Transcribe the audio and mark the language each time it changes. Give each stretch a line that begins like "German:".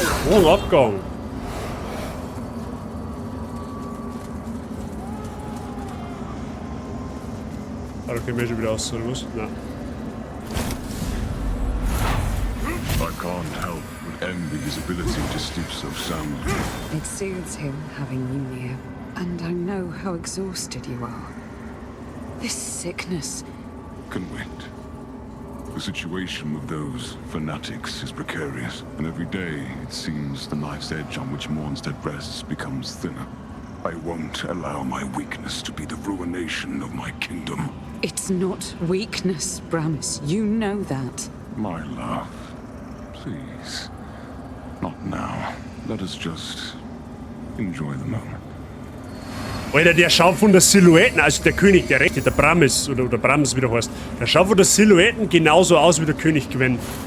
German: Oh, ein Abgang. Ah, da können wir schon wieder aus, oder was? Nein.
English: I can't help but envy his ability to sleep so soundly. It soothes him having you near, and I know how exhausted you are. This sickness. Can wait. The situation with those fanatics is precarious, and every day it seems the knife's edge on which Mornstead rests becomes thinner. I won't allow my weakness to be the ruination of my kingdom. It's not weakness, Bramis. You know that. My love, please. Not now. Let us just enjoy the moment.
German: Alter, der schaut von der Silhouetten, also der König, der Rechte, der Bramis, oder Bramis, wie der heißt, der schaut von der Silhouetten genauso aus wie der König Gwen.